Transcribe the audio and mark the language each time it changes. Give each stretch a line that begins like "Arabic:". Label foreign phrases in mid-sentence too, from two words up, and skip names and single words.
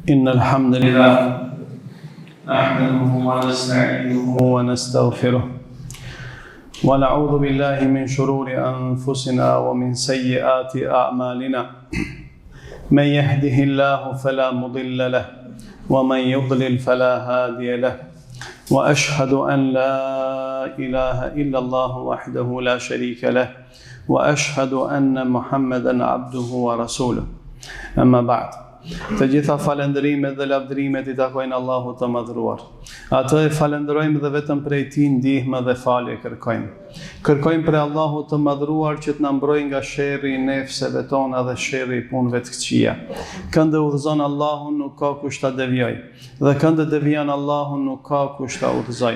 Arabic: إن الحمد لله نحمده ونستعينه ونستغفره ونعوذ بالله من شرور أنفسنا ومن سيئات أعمالنا من يهده الله فلا مضل له ومن يضلل فلا هادي له وأشهد أن لا إله إلا الله وحده لا شريك له وأشهد أن محمدا عبده ورسوله أما بعد.
Albanian: Të gjitha falendërimet dhe lavdërimet I takojnë Allahut të madhëruar. Atë e falenderojmë dhe vetëm prej Tij ndihmë dhe falje kërkojmë. Kërkojmë prej Allahut të madhëruar që të na mbrojë nga sherri I nefseve tona dhe sherri I punëve të këqija. Këndë udhëzon Allahun nuk ka kush ta devijoj, dhe këndë devijon Allahun nuk ka kush ta udhëzoj.